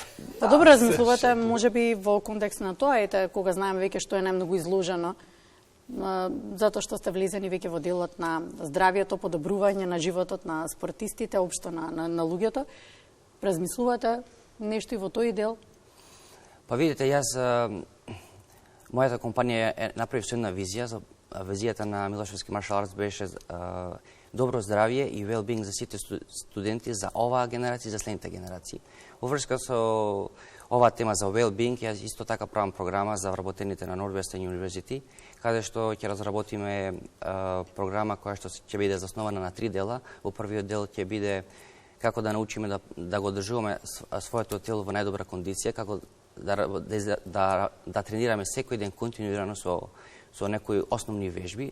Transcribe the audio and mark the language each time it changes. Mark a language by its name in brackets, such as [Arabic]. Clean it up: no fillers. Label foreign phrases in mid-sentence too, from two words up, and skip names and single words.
[Macedonian] Па добро, размислувате можеби во контекст на тоа, ете кога знаеме веќе што е најмногу изложено, затоа што сте влезени веќе во делот на здравјето, подобрување на животот на спортистите, општо на луѓето. Размислувате нешто и во тој дел? Па видите, јас мојата компанија направи со една визија. Визијата на Милошевски Маршал Артс беше добро здравје и well-being за сите студенти, за оваа генерација и за следните генерации. Во врска со оваа тема за well-being, јас исто така правам програма за вработените на Northwestern University, каде што ќе разработиме програма која што ќе биде заснована на 3 дела. Во првиот дел ќе биде како да научиме да го одржуваме своето тело во најдобра кондиција, како да тренираме секој ден континуирано со некои основни вежби.